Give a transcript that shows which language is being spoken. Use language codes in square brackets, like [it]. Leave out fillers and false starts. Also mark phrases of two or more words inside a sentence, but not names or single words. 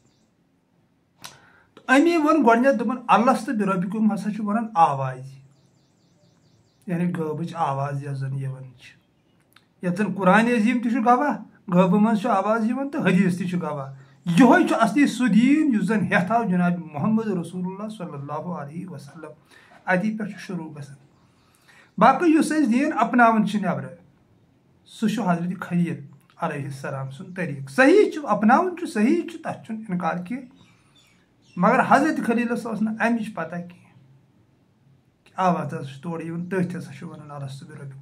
[ks] تہٕ امی ووٚن گۄڈنیتھ دوٚپُن [ar] اللست بربکم [ks] ہسا چھُ ونان آوازِ یعنی غٲبٕچ آواز یۄس زن یِوان چھِ یتھ زن قرآنِ عظیٖم تہِ چھُ گواہ غٲبہٕ منٛز چھُ آواز یِوان تہٕ حدیٖث تہِ چھُ گواہ. یہوے چھُ اصلی سُہ دیٖن یُس زن ہٮ۪تھ آو جناب محمد [ar] رسول اللہ صلی اللہ علیہ وسلم [ks] اتی پٮ۪ٹھ چھُ شروع گژھان. باقٕے یُس أسۍ دیٖن اپناوان چھِ نٮ۪برٕ سُہ چھُ حضرت خلیل [ar] علیہ السلام [ks] سُنٛد طریٖقہٕ. صحیح چھُ اپناوُن چھُ صحیح چھُ تتھ چھُنہٕ انکار کینٛہہ مگر حضرت خلیلس ٲس نہٕ امِچ پتہ کینٛہہ کہ آواز ہسا چھِ تورٕ یِوان تٔتھۍ ہسا چھُ ونان [ar] الستُ بربکم.